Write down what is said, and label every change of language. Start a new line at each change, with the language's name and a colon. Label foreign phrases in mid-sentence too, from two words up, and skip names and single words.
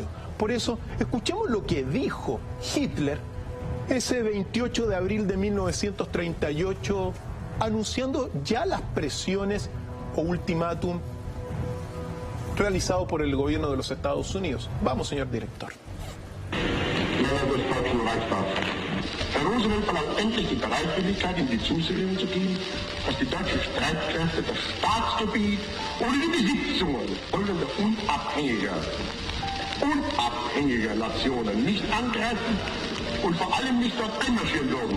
Spanish: Por eso, escuchemos lo que dijo Hitler ese 28 de abril de 1938, anunciando ya las presiones o ultimátum realizado por el gobierno de los Estados Unidos. Vamos, señor director.
German: Herr Roosevelt verlangt endlich die Bereitwilligkeit, in die Zusicherung zu geben, dass die deutschen Streitkräfte das Staatsgebiet oder die Besitzungen folgender unabhängiger Nationen nicht angreifen und vor allem nicht dort einmarschieren dürfen.